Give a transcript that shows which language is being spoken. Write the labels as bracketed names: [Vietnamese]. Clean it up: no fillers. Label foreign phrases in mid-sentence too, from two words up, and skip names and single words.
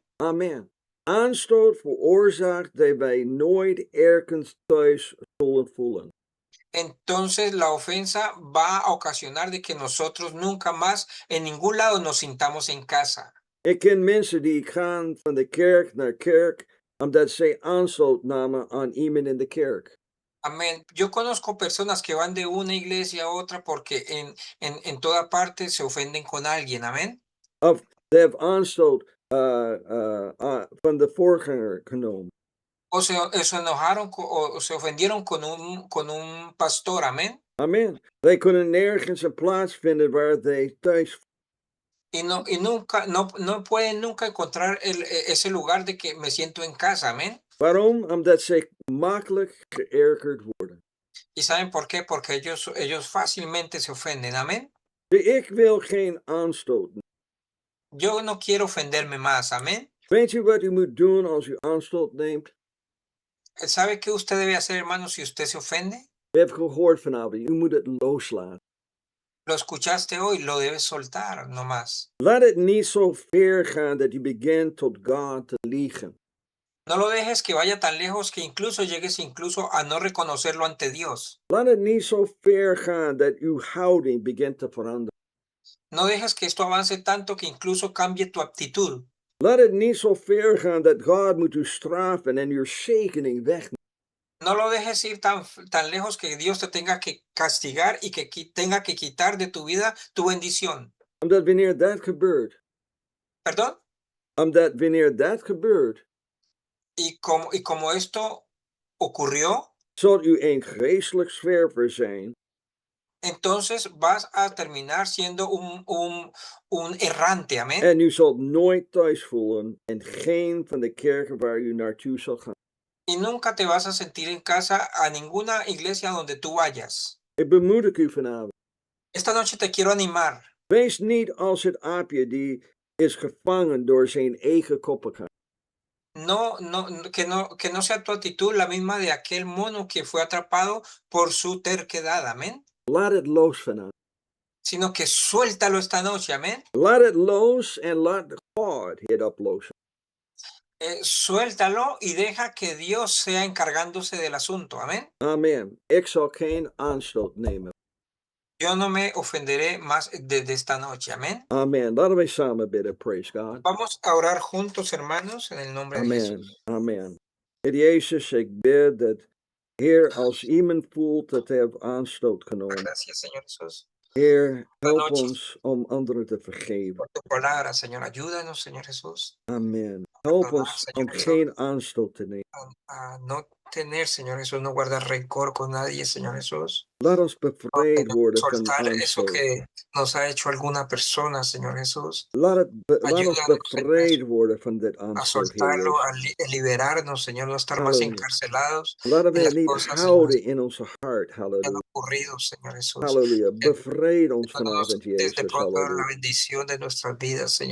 [Dutch] Amen. Aanstoot veroorzaakt dat wij nooit ergens thuis zullen voelen. [Spanish] Entonces la ofensa va a ocasionar de que nosotros nunca más en ningún lado nos sintamos en casa. [Dutch] Ik ken mensen die gaan van de kerk naar kerk omdat zij aanstoot namen aan iemand in de kerk. [Spanish] Amén. Yo conozco personas que van de una iglesia a otra porque en toda parte se ofenden con alguien. Amén. [Dutch] Of [English] they have [Dutch] aanstoot van de voorganger genomen. [Spanish] O se enojaron o se ofendieron con un pastor. Amén. [Dutch] Amen. Zij kunnen nergens een plaats vinden waar zij thuis. [Spanish] Y no pueden nunca encontrar ese lugar de que me siento en casa. Amén. [Dutch] Waarom? Omdat zij makkelijk geërgerd worden. [Spanish] ¿Y saben por qué? Porque ellos fácilmente se ofenden. Amén. [Dutch] Ik wil geen aanstoot. [Spanish] Yo no quiero ofenderme más. Amén. [Dutch] Weet u wat u moet doen als u aanstoot neemt? [Spanish] ¿Sabe qué usted debe hacer, hermano, si usted se ofende? [Dutch] We hebben gehoord vanavond, u moet het loslaten. [Spanish] Lo escuchaste hoy, lo debes soltar, no más. [Dutch] Laat het niet zo ver gaan dat u begint tot God te liegen. [Spanish] No lo dejes que vaya tan lejos que incluso llegues incluso a no reconocerlo ante Dios. [Dutch] Laat het niet zo ver gaan dat uw houding begint te veranderen. [Spanish] No dejes que esto avance tanto que incluso cambie tu actitud. [Dutch] Laat het niet zo ver gaan dat God moet u straffen en uw zegening wegnemen. [Spanish] No lo dejes ir tan lejos que Dios te tenga que castigar y que tenga que quitar de tu vida tu bendición. [Dutch] Omdat wanneer dat gebeurt. [Spanish] ¿Perdón? [Dutch] Omdat wanneer dat gebeurt. [Spanish] Y como esto ocurrió, [Dutch] zult u een geestelijk zwerver zijn. [Spanish] entonces vas a terminar siendo un errante, amén. [Dutch] En u zult nooit thuis voelen in geen van de kerken waar u naartoe zal gaan. [Spanish] Y nunca te vas a sentir en casa a ninguna iglesia donde tú vayas. [Dutch] Ik bemoedig u vanavond. [Spanish] Esta noche te quiero animar. [Dutch] Wees niet als het aapje die is gevangen door zijn eigen koppigheid. [Spanish] Que no sea tu actitud la misma de aquel mono que fue atrapado por su terquedad, amén. [Dutch] Laat het los vanavond. [Spanish] Sino que suéltalo esta noche, amén. [Dutch] Laat het los en laat God het oplossen. [Spanish] Suéltalo y deja que Dios sea encargándose del asunto, amén. [Dutch] Amen. Ik zal geen aanstoot nemen. [Spanish] Yo no me ofenderé más desde esta noche, amén. [Dutch] Amen. Laten wij samen bidden. [English] Praise God. [Spanish] Vamos a orar juntos, hermanos, en el nombre de [Dutch] Amen. [Spanish] Jesús. [Dutch] Amen. Heer Jezus, ik bid dat, Heer, als iemand voelt dat hij heeft aanstoot genomen, [Spanish] Gracias, Señor Jesús, [Dutch] Heer, help ons om anderen te vergeven. [Spanish] por tu palabra, Señor. Ayúdanos, Señor Jesús, [Dutch] Amen. Help ons om [Spanish] Señor Jesús, [Dutch] geen aanstoot te nemen. [Spanish] a no tener, Señor Jesús, no guardar rencor con nadie, Señor Jesús. [Dutch] Laat ons bevrijd worden van [Spanish] Soltar eso [Dutch] aanstoot. [Spanish] que nos ha hecho alguna persona, Señor Jesús. [Dutch] Laat ons [Spanish] Ayúdanos, [Dutch] bevrijd [Spanish] Señor, [Dutch] worden van dit [Spanish] a [Dutch] aanstoot, Heer [Spanish] soltarlo, [Dutch] Jezus. [Spanish] a liberarnos, Señor, no estar más [Dutch] Halleluja. [Spanish] encarcelados [Dutch] Laten we [Spanish] en [Dutch] het [Spanish] las [Dutch] niet [Spanish] cosas, Señor, [Dutch] houden in onze hart. [Spanish] que han [Dutch] Halleluja. [Spanish] ocurrido, Señor Jesús. [Dutch] Halleluja. Bevrijd ons [Spanish] Déjanos [Dutch] vanavond, [Spanish] desde [Dutch] Jezus. [Spanish] pronto ver la [Dutch] Halleluja. [Spanish] bendición de nuestras vidas, Señor